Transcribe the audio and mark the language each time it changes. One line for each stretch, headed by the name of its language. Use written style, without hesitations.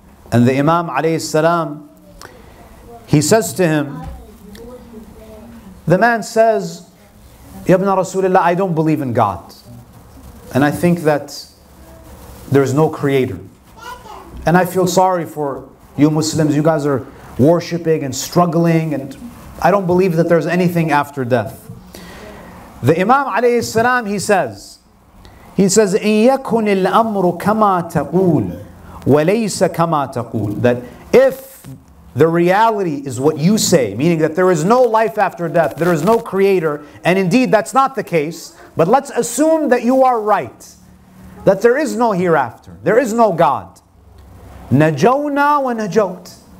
English: And the Imam alayhi salam, he says to him, the man says, Ya ibn Rasulullah, I don't believe in God. And I think that there is no creator. And I feel sorry for you Muslims. You guys are worshipping and struggling, and I don't believe that there's anything after death. The Imam alayhi salam, he says,
Arabic: إِن يَكُنِ الْأَمْرُ كَمَا تَقُولُ وَلَيْسَ كَمَا تَقُولُ.
English: That if the reality is what you say, meaning that there is no life after death, there is no creator, and indeed that's not the case, but let's assume that you are right, that there is no hereafter, there is no God.
Arabic: نَجَوْنَا وَنَجَوْتَ.